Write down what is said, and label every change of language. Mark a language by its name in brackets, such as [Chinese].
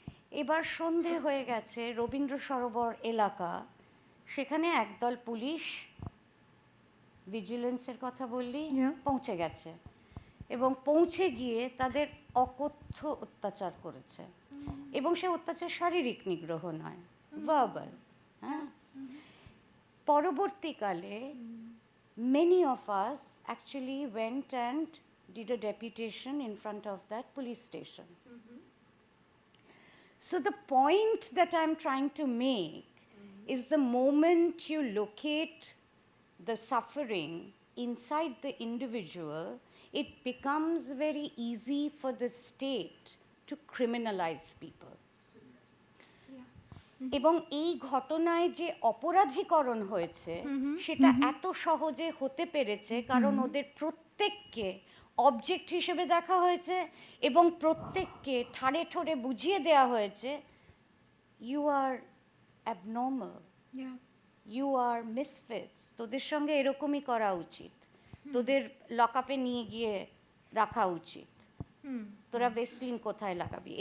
[Bangla] এবার সন্ধে হয়ে গেছে, রবীন্দ্র সরোবর এলাকা, সেখানে একদল পুলিশ, ভিজিলেন্সের কথা বললি, পৌঁছে গেছে এবং পৌঁছে গিয়ে তাদের অকথ্য অত্যাচার করেছে। এবং সে অত্যাচার শারীরিক নিগ্রহ নয়, ভার্বাল। হ্যাঁ, পরবর্তীকালে [English] many of us actually went and did a deputation in front of that police station. So the point that I'm trying to make is the moment you locate the suffering inside the individual, it becomes very easy for the state to criminalize people. [Bangla] এবং এই ঘটনায় যে অপরাধীকরণ হয়েছে সেটা এত সহজে হতে পেরেছে কারণ ওদের প্রত্যেককে অবজেক্ট হিসেবে দেখা হয়েছে এবং প্রত্যেককে ঠাড়ে ঠোড়ে বুঝিয়ে দেওয়া হয়েছে, [English] you are abnormal, you are misfits, [Bangla] তোদের সঙ্গে এরকমই করা উচিত, তোদের লকআপে নিয়ে গিয়ে রাখা উচিত, তোরা ভেসলিন কোথায় লাগাবি।